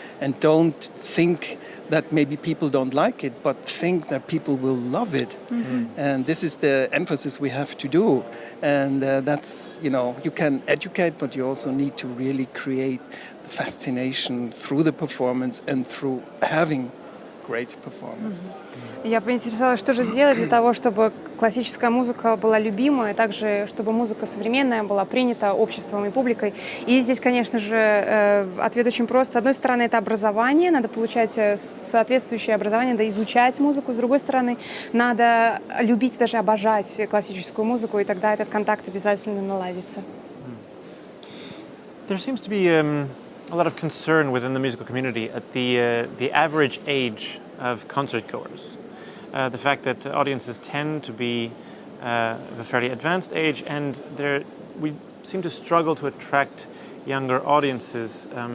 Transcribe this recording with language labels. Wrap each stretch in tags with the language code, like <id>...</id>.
<en>And don't think that maybe people don't like it, but think that people will love it. Mm-hmm. And this is the emphasis we have to do. And that's, you can educate, but you also need to really create the fascination through the performance and through having great performance.</en> <ru>Я поинтересовалась, что же делать для того, чтобы классическая музыка была любима, и также, чтобы музыка современная была принята обществом и публикой. И здесь, конечно же, ответ очень прост. С одной стороны, это образование, надо получать соответствующее образование, надо изучать музыку. С другой стороны, надо любить, даже обожать классическую музыку, и тогда этот контакт обязательно наладится.</ru> <en>There seems to be a lot of concern within the musical community at the average age of concert goers. The fact that audiences tend to be of a fairly advanced age, and we seem to struggle to attract younger audiences.</en>